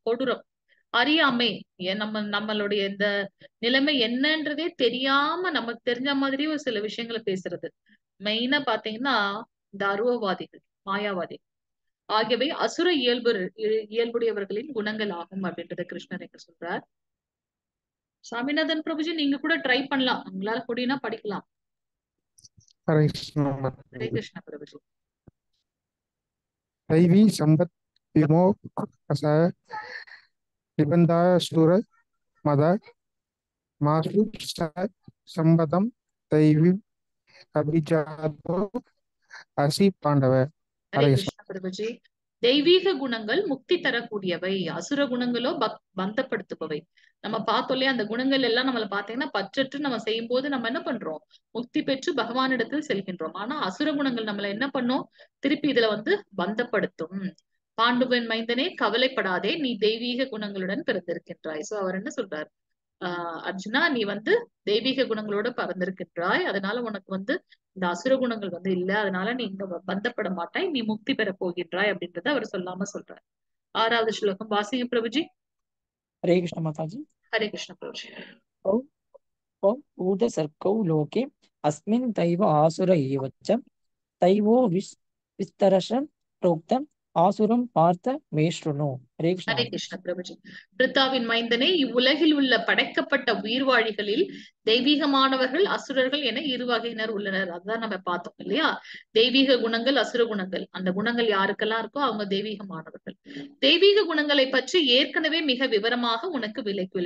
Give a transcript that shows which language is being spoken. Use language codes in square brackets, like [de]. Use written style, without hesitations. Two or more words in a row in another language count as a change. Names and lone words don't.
[ta] கொடூரம், அறியாமை, நம்மளுடைய இந்த நிலைமை என்னன்றதே தெரியாம நமக்கு தெரிஞ்ச மாதிரி ஒரு சில விஷயங்களை பேசுறது. மெயினா பாத்தீங்கன்னா இந்த அருவவாதிகள், மாயாவாதிகள் ஆகியவை அசுர இயல்புடையவர்களின் குணங்கள் ஆகும் அப்படின்றத கிருஷ்ணர் எங்க சொல்றார். சாமிநாதன் பிரபுஜி நீங்க கூட ட்ரை பண்ணலாம், உங்களால முடியும்னா படிக்கலாம். [hi] हरे कृष्ण [ta] ஹரே கிருஷ்ண பிரபுஜி. [sa] दैवी संपत् विमोह निबंधा सुर मद मासु संबदम दैवी अभिजातो असी पांडव। [ta] ஹரே [hi] हरे कृष्ण [ta] கிருஷ்ண பிரபுஜி. தெய்வீக குணங்கள் முக்தி தரக்கூடியவை, அசுர குணங்களோ பந்தப்படுத்துபவை. நம்ம பார்த்தோம் இல்லையா, அந்த குணங்கள் எல்லாம் நம்மள பாத்தீங்கன்னா பற்றற்று நம்ம செய்யும் போது நம்ம என்ன பண்றோம், முக்தி பெற்று பகவானிடத்தில் செல்கின்றோம். ஆனா அசுர குணங்கள் நம்மள என்ன பண்ணும், திருப்பி இதுல வந்து பந்தப்படுத்தும். பாண்டுவன் மைந்தனே கவலைப்படாதே, நீ தெய்வீக குணங்களுடன் பிறந்திருக்கின்றாய். சோ அவர் என்ன சொல்றார், அர்ஜுனா நீ வந்து தெய்வீக குணங்களோட பறந்திருக்கின்றாய், அதனால உனக்கு வந்து இந்த அசுர குணங்கள் வந்து இல்ல, அதனால நீ இங்க பந்தப்பட மாட்டாய், நீ முக்தி பெற போகின்றாய் அப்படின்றத அவர் சொல்லாம சொல்றார். 6வது ஸ்லோகம் வாசிங்க பிரபுஜி. [hi] हरे कृष्ण माताजी। [ta] ஹரே கிருஷ்ண பிரபுஜி. [sa] औ औ ऊर्ध्वसर्गौ लोके अस्मिन् दैव आसुर एव च दैवो विस्तरश प्रोक्तम् आसुरं पार्थ मे शृणु। [hi] हरे कृष्ण [ta] ஹரே [hi] माताजी। [ta] கிருஷ்ண பிரபுஜி. பிரித்தாவின் மைந்தனே, இவ்வுலகில் உள்ள படைக்கப்பட்ட உயிர்வாழிகளில் தெய்வீகமானவர்கள் அசுரர்கள் என இரு வகையினர் உள்ளனர். அதுதான் நம்ம பார்த்தோம் இல்லையா, தெய்வீக குணங்கள் அசுர குணங்கள். அந்த குணங்கள் யாருக்கெல்லாம் இருக்கோ அவங்க தெய்வீகமானவர்கள். தெய்வீக குணங்களை பற்றி ஏற்கனவே மிக விவரமாக உனக்கு விளக்கியுள்ளேன்.